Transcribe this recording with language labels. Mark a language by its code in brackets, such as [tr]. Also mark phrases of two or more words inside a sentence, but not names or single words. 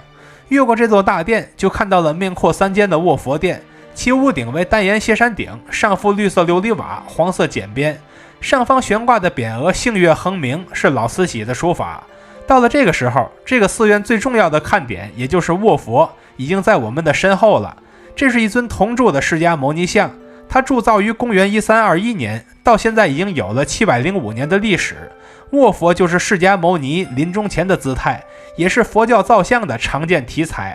[zh] 越過這座大殿，就看到了面闊3間的卧佛殿，其屋頂為單檐歇山頂，上覆綠色琉璃瓦，黃色剪邊，上方懸掛的匾額星月橫明，是老慈禧的書法。到了這個時候，這個寺院最重要的看點，也就是卧佛，已經在我們的身後了。這是一尊銅鑄的釋迦牟尼像，它鑄造於公元1321年，到現在已經有了705年的歷史。臥佛就是釋迦牟尼臨終前的姿態，也是佛教造像的常見題材。